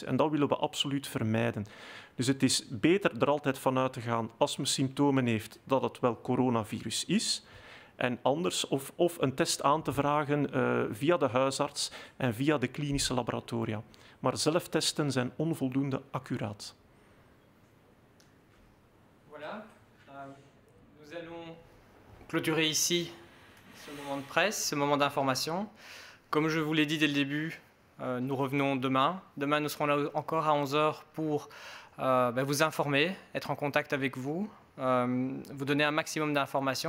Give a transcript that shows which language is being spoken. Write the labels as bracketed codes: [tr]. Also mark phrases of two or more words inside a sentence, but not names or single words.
[nl] En dat willen we absoluut vermijden. Dus het is beter er altijd vanuit te gaan, als men symptomen heeft, dat het wel coronavirus is. En anders of een test aan te vragen via de huisarts en via de klinische laboratoria. Maar zelftesten zijn onvoldoende accuraat. [fr] Voilà. Nous allons clôturer ici ce moment de presse, ce moment d'information. Comme je vous l'ai dit dès le début, nous revenons demain. Demain, nous serons là encore à 11h pour vous informer, être en contact avec vous, vous donner un maximum d'informations.